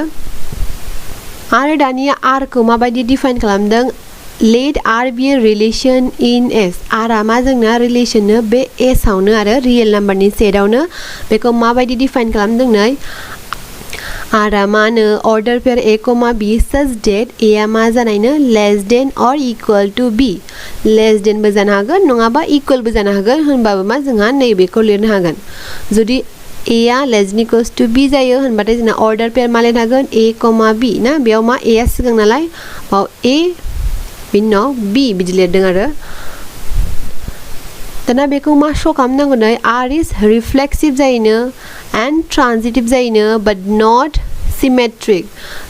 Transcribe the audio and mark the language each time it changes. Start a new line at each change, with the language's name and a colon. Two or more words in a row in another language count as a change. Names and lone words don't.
Bodo: आरो दानिया आरखौ माबायदि डिफाइन खालामदों
English: let R be a relation in S.
Bodo: आरआ मा जोंना रिलेशननो बे एस आवनो आरो रियेल नाम्बारनि सेटआवनो बेखौ माबायदि डिफाइन खालामदों नै आरआ मा होनो
English: ordered pair a comma b such that
Bodo: ए आ मा जानायनो
English: less than or equal to b.
Bodo: लेस देनबो जानो हागोन नङाबा इकुअलबो जानो हागोन होनबाबो मा जोंहा नैबेखौ लिरनो हागोन। जुदि ए आ
English: less than equals to b
Bodo: जायो होनबाथाय जोंना
English: ordered pair
Bodo: मा लिरनो हागोन ए कमा बी ना बेयाव मा ए आ सिगां नालाय बाव ए बिनि उनाव बी बिदि लिरदों आरो दाना बेखौ मा श' खालामनांगौ नै
English: R is reflexive
Bodo: जायोनो एन्ड ट्रान्जिटिभ जायोनो
English: but not symmetric.